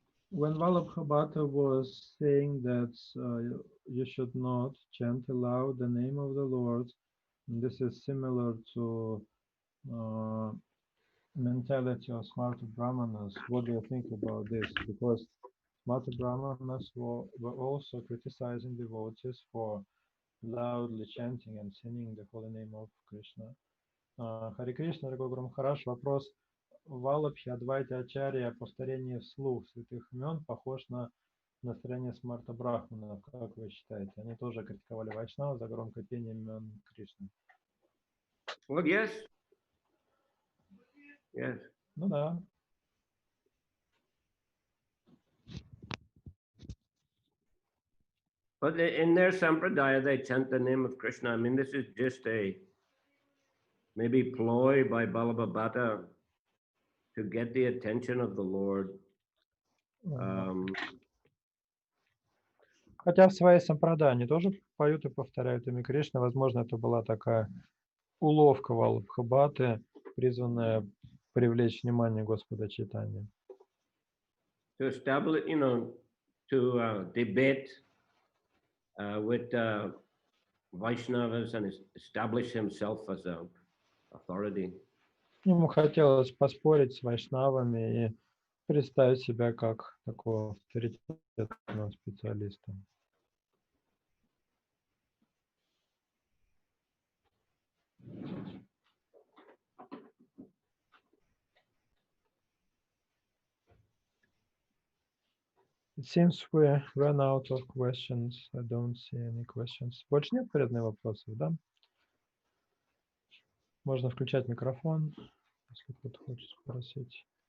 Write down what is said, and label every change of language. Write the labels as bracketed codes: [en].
[en] When Vallabhabhata was saying that you should not chant aloud the name of the Lord, this is similar to mentality of Smarta Brahmanas. What do you think about this? Because Smarta Brahmanas were also criticizing devotees for loudly chanting and singing the holy name of Krishna. [ru] Хари Кришна, дорогой Гуру Махарадж, вопрос Валабхи Адвайта Ачарья, повторение вслух святых имен похож на настроение Смарта Брахмана. Как вы считаете? Они тоже критиковали Вайшнава за громкое пение имен Кришны. [en] Well, yes. Yes. [ru] Ну да. [en] But in their sampradaya, they chant the name of Krishna. I mean, this is just a maybe ploy by Balabhabhata to get the attention of the Lord. [ru] Хотя в своей сампрадай они тоже поют и повторяют имя Кришны. Возможно, это была такая уловка Валабхабхаты, призванная привлечь внимание Господа Чайтаньи. [en] To establish, to debate with Vaishnavas and establish himself as an authority. [ru] Ему хотелось поспорить с вайшнавами и представить себя как такого авторитетного специалиста. [en] It seems we ran out of questions. I don't see any questions. [ru] Больше нет преданных вопросов, да? Можно включать микрофон, если кто-то хочет спросить.